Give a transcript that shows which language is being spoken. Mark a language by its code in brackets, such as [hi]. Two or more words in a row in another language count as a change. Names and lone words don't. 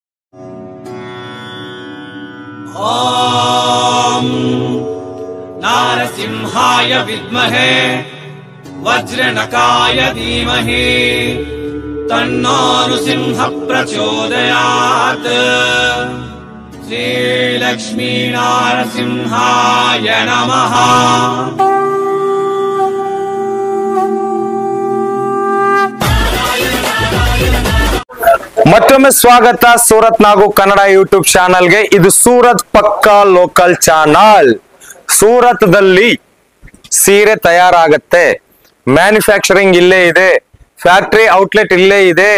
[sa] ओम नारसिंहाय विद्महे वज्रनकाय धीमहि तन्नो नृसिंह प्रचोदयात्। श्री लक्ष्मी नारसिंहाय नमः। [kn] ಮತ್ತೊಮ್ಮೆ ಸ್ವಾಗತ ಸೂರತ್ ನಾಗು ಕನ್ನಡ ಯೂಟ್ಯೂಬ್ ಚಾನಲ್ಗೆ. ಇದು ಸೂರತ್ ಪಕ್ಕಾ [en] local channel. [kn] ಸೂರತ್ ದಲ್ಲಿ ಸೀರೆ ತಯಾರಾಗತ್ತೆ, ಮ್ಯಾನುಫ್ಯಾಕ್ಚರಿಂಗ್ ಇಲ್ಲೇ ಇದೆ, [en] factory outlet [kn] ಇಲ್ಲೇ ಇದೆ.